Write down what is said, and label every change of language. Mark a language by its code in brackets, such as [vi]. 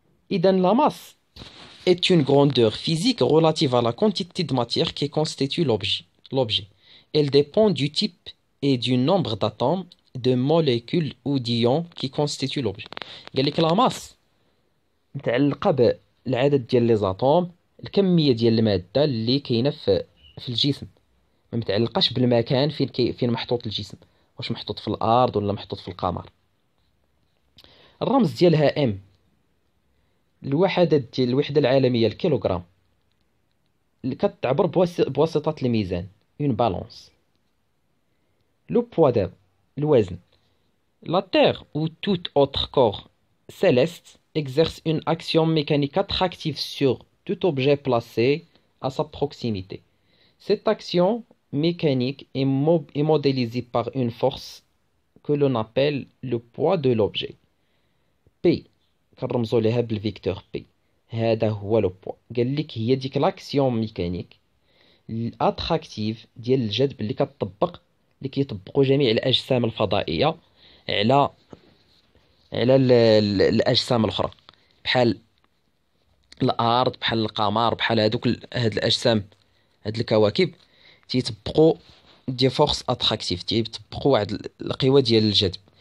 [fr] اذا لا ماس est une grandeur physique relative à la quantité de matière qui constitue l'objet. Elle dépend du type et du nombre d'atomes, de molécules ou d'ions qui constituent l'objet. [ar] قال لك لا ماس متعلقة بالعدد ديال لي زاتوم، الكمية ديال المادة اللي كاينة في الجسم. ما متعلقاش بالمكان فين محطوط الجسم، واش محطوط في الأرض ولا محطوط في القمر. الرمز ديالها ام. الوحدة العالمية الكيلوغرام، اللي كتعبر بواسطة الميزان، اون بالونس. لو بوا دابا الوزن. [fr] La Terre ou tout autre corps céleste exerce une action mécanique attractive sur tout objet placé à sa proximité. Cette action mécanique est modélisée par une force que l'on appelle le poids de l'objet. [ar] P كنرمزو ليها بالفيكتور P. هذا هو لو بوا. قال لك هي ديك لاكسيون ميكانيك الاتراكتيف ديال الجذب اللي كيطبقوا جميع الاجسام الفضائيه على الاجسام الاخرى، بحال الارض، بحال القمر، بحال هاد الاجسام، هاد الكواكب تيطبقوا دي فورس اتراكتيف، تيطبقوا واحد القوه ديال الجذب.